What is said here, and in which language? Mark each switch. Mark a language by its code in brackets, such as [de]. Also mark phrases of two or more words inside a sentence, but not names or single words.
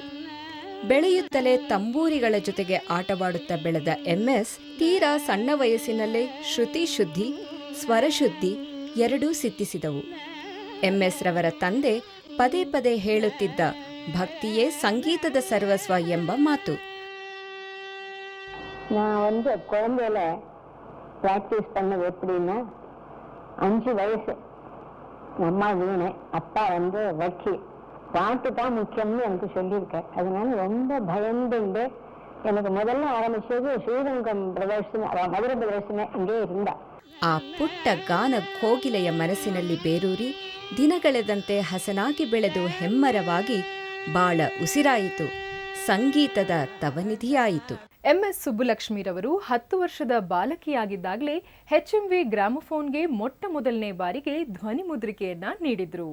[kn] ಬೆಳೆಯುತ್ತಲೇ ತಂಬೂರಿಗಳ ಜೊತೆಗೆ ಆಟವಾಡುತ್ತಾ ಬೆಳೆದ MS ತೀರಾ ಸಣ್ಣ ವಯಸ್ಸಿನಲ್ಲೇ ಶ್ರುತಿ ಶುದ್ಧಿ, ಸ್ವರಶುದ್ಧಿ ಎರಡೂ ಸಿದ್ಧಿಸಿದವು. MS ರವರ ತಂದೆ ಪದೇ ಪದೇ ಹೇಳುತ್ತಿದ್ದ ಭಕ್ತಿಯೇ ಸಂಗೀತದ ಸರ್ವಸ್ವ ಎಂಬ ಮಾತು. [ta] நான் குழந்தையில ப்ராக்டிஸ் பண்ணது எப்படின்னா, 5 வயசு அம்மா வீணை, அப்பா வக்கீல், பாட்டு தான் முக்கியம்னு எனக்கு சொல்லியிருக்கேன். அதனால ரொம்ப பயந்துண்டு எனக்கு முதல்ல ஆரம்பிச்சது ஸ்ரீரங்கம் பிரதர்ஷன, மதுரை பிரதர்ஷನ இங்கே இருந்தா. [kn] ಆ ಪುಟ್ಟ ಗಾನ ಕೋಗಿಲೆಯ ಮನಸ್ಸಿನಲ್ಲಿ ಬೇರೂರಿ ದಿನಗಳೆದಂತೆ ಹಸನಾಗಿ ಬೆಳೆದು ಹೆಮ್ಮರವಾಗಿ ಬಾಳ ಉಸಿರಾಯಿತು. ಸಂಗೀತದ ತವನಿಧಿಯಾಯಿತು. MS ಸುಬ್ಬುಲಕ್ಷ್ಮಿರವರು 10 ವರ್ಷದ ಬಾಲಕಿಯಾಗಿದ್ದಾಗಲೇ HMV ಗ್ರಾಮಫೋನ್ಗೆ ಮೊಟ್ಟ ಮೊದಲನೇ ಬಾರಿಗೆ ಧ್ವನಿ ಮುದ್ರಿಕೆಯನ್ನ ನೀಡಿದ್ರು.